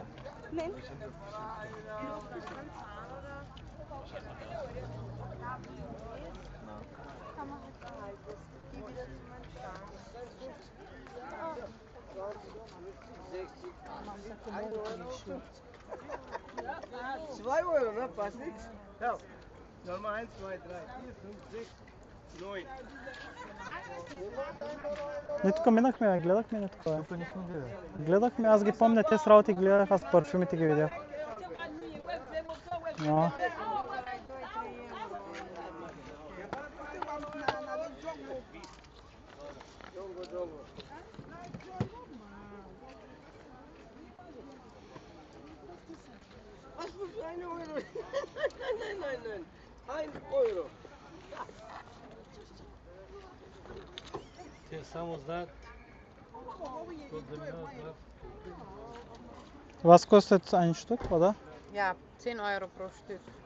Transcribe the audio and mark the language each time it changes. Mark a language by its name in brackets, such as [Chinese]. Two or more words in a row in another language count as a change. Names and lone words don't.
[German] Nein? Kann man halt behalten. Geh wieder zu meinem Stand. €2, ne? Passt nichts. Ja. Nochmal 1, 2, 3, 4, 5, 6, 9. [Bulgarian] Ние тук минахме, гледахме ли такова? Гледахме, аз ги помня, те с работи гледах, аз парфюмите ги видях. Но. [German] Was für €1? Nein. €1. [Bulgarian] Те само знаят, какво да минават. [German] Was kostet ein Stück, oder? Ja, 10 Euro pro Stück.